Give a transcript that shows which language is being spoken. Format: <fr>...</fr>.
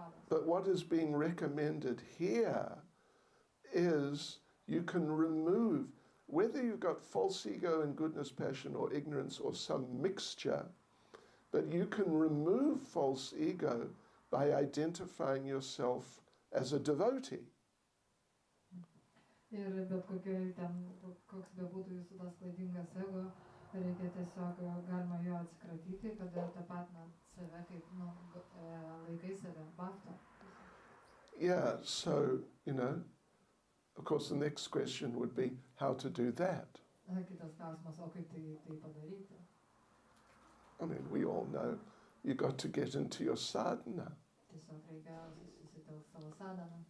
<en>But what is being recommended here is you can remove, whether you've got false ego and goodness, passion, or ignorance, or some mixture, but you can remove false ego by identifying yourself as a devotee.</en> <lt>Ir bet koks bebūtų jūsų tas klaidingas ego, reikia tiesiog galima jo atsikratyti, kada tapatinat save kaip, laikai save, bhakta.</lt> <en>Yeah, so, of course the next question would be how to do that.</en> <lt>Kitas klausimas, o kaip tai padaryti?</lt> <en>I mean, we all know you got to get into your sadhana.</en> <lt>Tiesiog reikia susitelkti savo sadhaną.</lt>